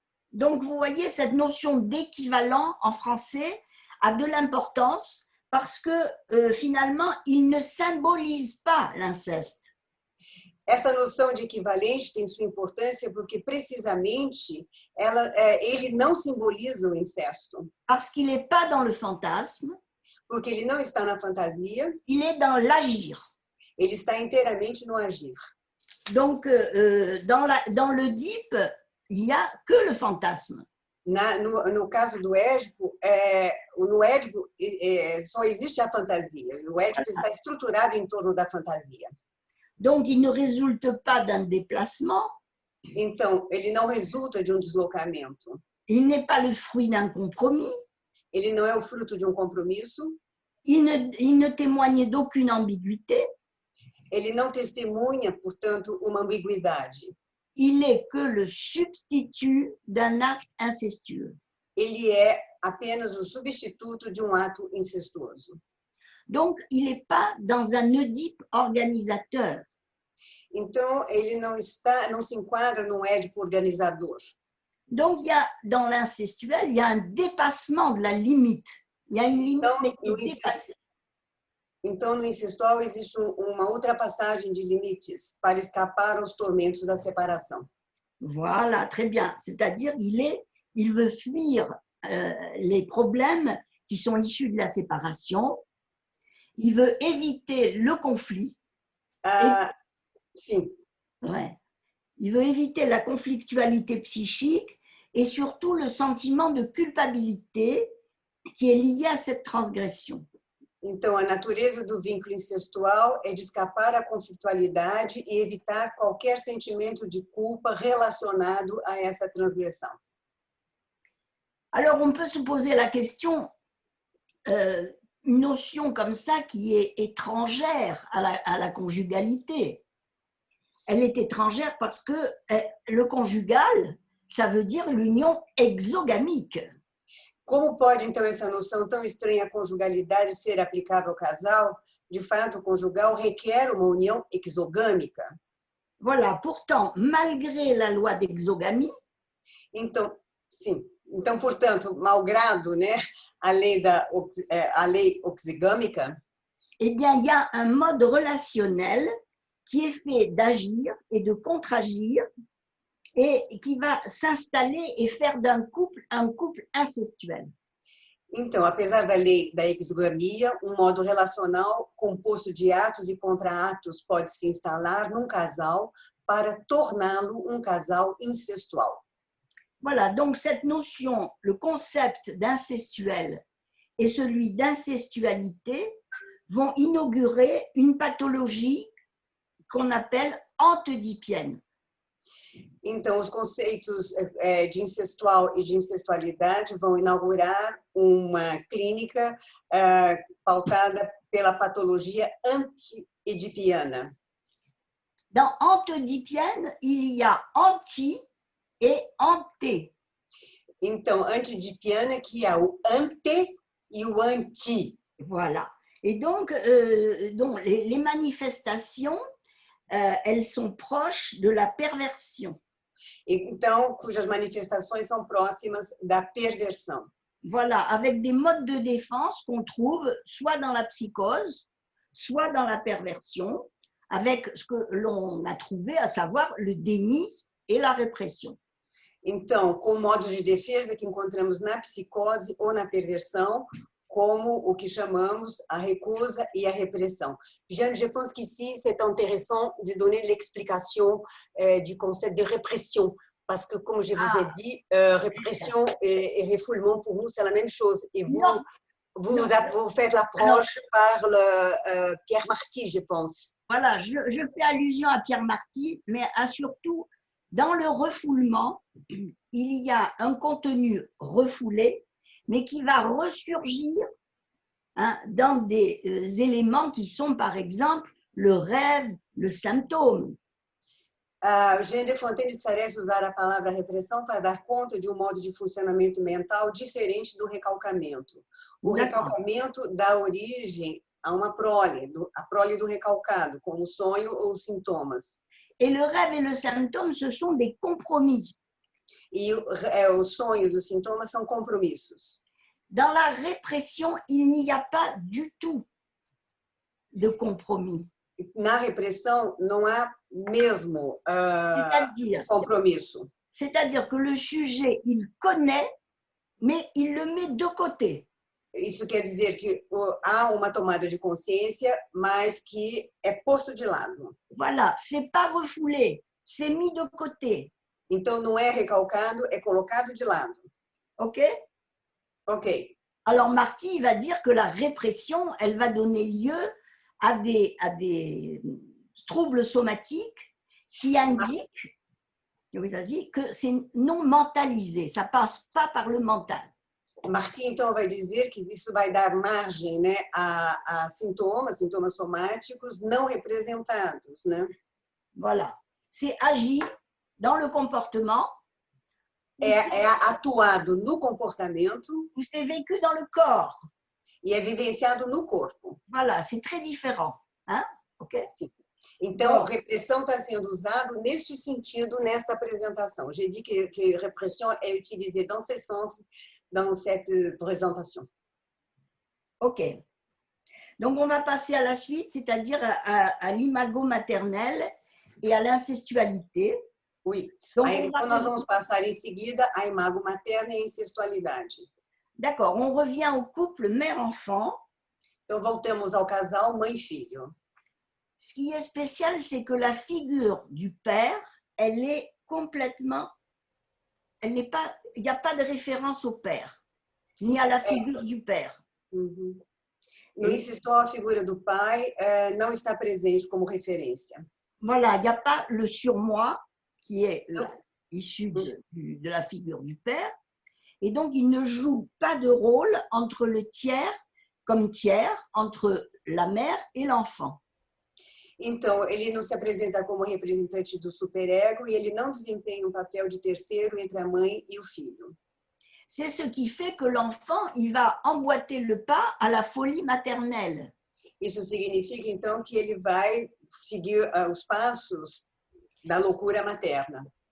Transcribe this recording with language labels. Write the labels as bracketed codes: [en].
[fr] Donc, vous voyez, cette notion d'équivalent en français a de l'importance parce que finalement, il ne symbolise pas l'inceste. [pt] Essa noção de equivalente tem sua importância porque, precisamente, ele não simboliza o incesto. [fr] Parce qu'il n'est pas dans le fantasme. [pt] Porque ele não está na fantasia. [fr] Il est dans l'agir. [pt] Ele está inteiramente no agir. [fr] Donc, dans l'Oedipe, il n'y a que le fantasme. [pt] No caso do Édipo, no Édipo só existe a fantasia. O Édipo está estruturado em torno da fantasia. [fr] Donc, il ne résulte pas d'un déplacement. [pt] Então, ele não resulta de um deslocamento. [fr] Il n'est pas le fruit d'un compromis. [pt] Ele não é o fruto de um compromisso. [fr] Il ne témoigne d'aucune ambiguïté. [pt] Ele não testemunha, portanto, uma ambiguidade. [fr] Il est que le substitut d'un acte incestueux. [pt] Ele é apenas o substituto de um ato incestuoso. [fr] Donc, il n'est pas dans un Oedipe organisateur. [pt] Então, ele não se enquadra num Édipo organizador. [fr] Donc, dans l'incestuel, il y a un dépassement de la limite. Il y a une limite qui est dépassée. [pt] Então, no incestual, existe uma ultrapassagem de limites para escapar aos tormentos da separação. [fr] Voilà, très bien. C'est-à-dire il veut fuir les problèmes qui sont issus de la séparation. Il veut éviter le conflit. [pt] Sim. [fr] Ouais. Il veut éviter la conflictualité psychique et surtout le sentiment de culpabilité qui est lié à cette transgression. [pt] Então, a natureza do vínculo incestual é de escapar à conflitualidade e evitar qualquer sentimento de culpa relacionado a essa transgressão. [fr] Alors, on peut se poser la question, une notion comme ça qui est étrangère à la conjugalité. Elle est étrangère parce que le conjugal, ça veut dire l'union exogamique. [pt] Como pode, então, essa noção tão estranha à conjugalidade ser aplicável ao casal? De fato, o conjugal requer uma união exogâmica. [fr] Voilà, pourtant, malgré la loi d'exogamie, [pt] então, sim. Então, portanto, malgrado, né, a lei exogâmica, [fr] eh bien, il y a un mode relationnel qui est fait d'agir et de contre-agir et qui va s'installer et faire d'un couple un couple incestuel. [pt] Então, apesar da lei da exogamia, um modo relacional composto de atos e contra-atos pode se instalar num casal para torná-lo um casal incestual. [fr] Voilà, donc cette notion, le concept d'incestuel et celui d'incestualité vont inaugurer une pathologie qu'on appelle antedipienne. [pt] Então, os conceitos de incestual e de incestualidade vão inaugurar uma clínica pautada pela patologia anti-edipiana. [fr] Dans antedipienne, il y a anti et anté. [pt] Então, antidipiana, que é o ante e o anti. [fr] Voilà. Et donc les manifestations, elles sont proches de la perversion. [pt] Então, cujas manifestações são próximas da perversão. [fr] Voilà, avec des modes de défense qu'on trouve soit dans la psychose, soit dans la perversion, avec ce que l'on a trouvé, à savoir le déni et la répression. [pt] Então, com modos de defesa que encontramos na psicose ou na perversão, como o que chamamos a recusa [fr] et la répression. Jeanne, je pense qu'ici, c'est intéressant de donner l'explication du concept de répression, parce que, comme je vous ai dit, répression et refoulement, pour nous, c'est la même chose. Et vous faites l'approche par Pierre Marty, je pense. Voilà, je fais allusion à Pierre Marty, mais surtout, dans le refoulement, il y a un contenu refoulé, mais qui va ressurgir dans des éléments qui sont, par exemple, le rêve, le symptôme. [pt] Jeanne de Fontaine parece usar a palavra repressão para dar conta de modo de funcionamento mental diferente do recalcamento. O recalcamento dá origem a uma prole, a prole do recalcado, como sonho ou sintomas. [fr] Et le rêve et le symptôme, ce sont des compromis. [pt] E os sonhos, os sintomas são compromissos. [fr] Dans la répression, il n'y a pas du tout de compromis. [pt] Na repressão, não há mesmo compromisso. [fr] C'est-à-dire que le sujet, il connaît, mais il le met de côté. [pt] Isso quer dizer que há uma tomada de consciência, mas que é posto de lado. [fr] Voilà, c'est pas refoulé, c'est mis de côté. [pt] Então, não é recalcado, é colocado de lado. OK? OK. [fr] Alors, Marty va dire que la répression, elle va donner lieu à des troubles somatiques qui indiquent que c'est non mentalisé, ça passe pas par le mental. [pt] Marty, então, vai dizer que isso vai dar margem, né, a sintomas somáticos não representados, né? [fr] Voilà. C'est agi dans le comportement. [pt] É atuado no comportamento. [fr] Ou c'est vécu dans le corps. [pt] E é vivenciado no corpo. [fr] Voilà, c'est très différent. Hein? OK? [pt] Então, repressão está sendo usado neste sentido, nesta apresentação. [fr] J'ai dit que répression est utilisée dans ce sens, dans cette présentation. OK. Donc, on va passer à la suite, c'est-à-dire à l'imago maternel et à l'incestualité. Oui. [pt] Donc, então, nós vamos passar em seguida à imago materna e incestualidade. [fr] D'accord. On revient au couple mère-enfant. [pt] Então, voltamos ao casal mãe-filho. [fr] Ce qui est spécial, c'est que la figure du père, elle est complètement... Elle n'est pas... Il n'y a pas de référence au père, ni à la figure du père. [pt] No incestual, a figura do pai não está presente como referência. [fr] Voilà, il n'y a pas le surmoi qui est issu de la figure du père. Et donc, il ne joue pas de rôle entre le tiers, comme tiers, entre la mère et l'enfant. [pt] Então, ele não se apresenta como representante do superego e ele não desempenha um papel de terceiro entre a mãe e o filho. [fr] C'est ce qui fait que l'enfant, il va emboîter le pas à la folie maternelle. [pt] Isso significa, então, que ele vai seguir os passos da loucura materna.